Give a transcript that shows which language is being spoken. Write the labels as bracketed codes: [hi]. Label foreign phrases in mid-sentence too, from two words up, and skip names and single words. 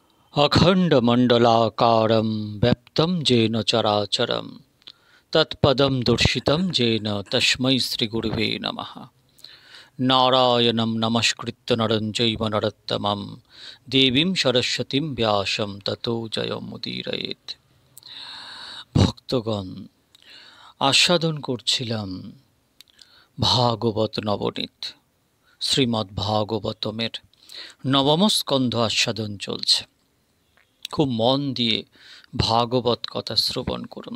[sa] अखण्डमण्डलाकारं व्याप्तं येन चराचरं तत्पदं दर्शितं येन तस्मै श्रीगुरुवे नमः। नारायणं नमस्कृत्य नरं चैव नरोत्तमं देवीं सरस्वतीं व्यासं ततो जयमुदीरयेत्। [bn] ভক্তগণ, আস্বাদন করছিলাম ভাগবত নবনীত। শ্রীমদ্ ভাগবতমের নবম স্কন্ধ আস্বাদন চলছে। খুব মন দিয়ে ভাগবত কথা শ্রবণ করুন।